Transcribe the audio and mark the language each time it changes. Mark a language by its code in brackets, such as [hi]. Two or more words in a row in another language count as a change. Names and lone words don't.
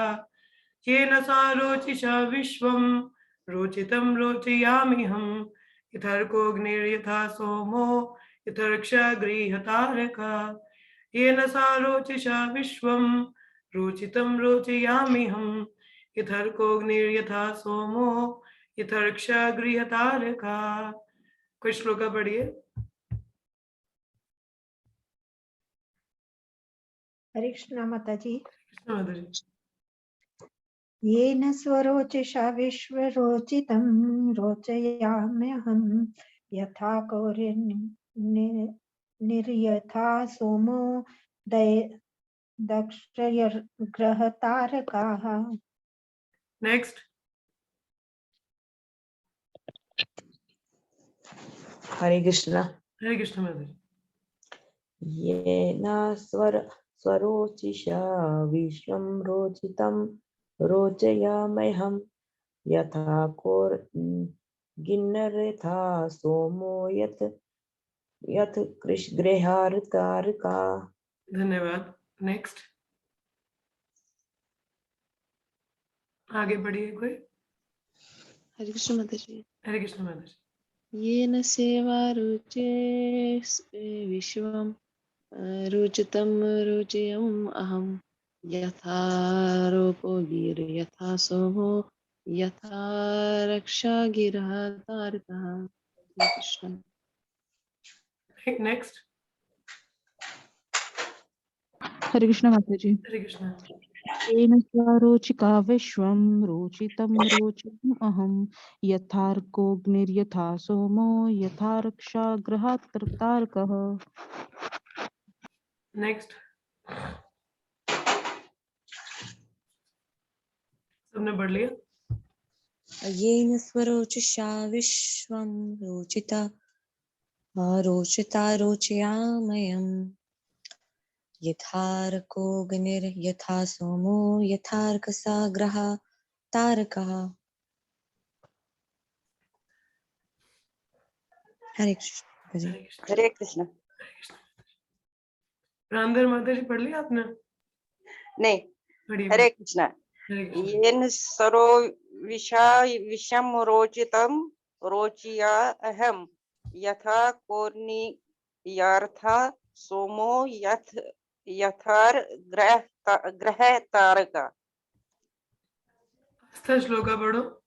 [sa] येन सा रोचिषा विश्वं रोचितं रोचयामि हम, यथार्कोऽग्निर्यथा सोमो यथा रक्षा गृहतारका। येन सा रोचिषा विश्वं रोचितं रोचयामि हम, यथार्कोऽग्निर्यथा सोमो यथा रक्षा गृहतारका। [hi] कोई श्लोका पढ़िए। हरे कृष्णा माता जी। कृष्ण माता जी। [sa] येन स्वरोचिषा विश्वरोचितं रोचयाम्यहं, यथा निर्यथा सोमो दक्षयर्ग्रहतारकाः। [hi] नेक्स्ट। हरे कृष्णा। हरे कृष्ण माता जी। [sa] येन स्वरोचिषा विश्वं रोचितं रोचयाम्यहं, यथा गिन्नरथा सोमो यथ गृहारतारका। [hi] धन्यवाद। नेक्स्ट। आगे बढ़िए कोई। हरे कृष्ण माता जी। हरे कृष्ण माता जी। [sa] येन सेवा रुचे विश्वं रुचितं रुचयम् अहं, यथा रोपो गिर यथा सोमो यथा रक्षा गिरः तारकः। [hi] हरे कृष्ण। नेक्स्ट। हरे कृष्ण माता जी। हरे कृष्ण। [sa] येन स्वरोचिका विश्वं रोचितं रोचितम् अहं, यथार्कोऽग्निर्यथा सोमो यथा रक्षा गृहात् तारकः। [hi] नेक्स्ट। सबने पढ़ लिया। [sa] येन स्वरोचिषा विश्वं रोचिता रोचयाम्यहम्, यथार्कोऽग्निर्यथा सोमो यथार्कसाग्रः तारकः। [hi] हरे कृष्ण। हरे कृष्ण। हरे कृष्ण। रामधर माता जी पढ़ लिया आपने? नहीं, पढ़िए। हरे कृष्ण। हरे कृष्ण। [sa] येन सरो विषम रोचितम रोचिया अहम, यथा कोर्नियार्था सोमो यथार ग्रह तारका। [hi] आस्था श्लोका पढ़ो।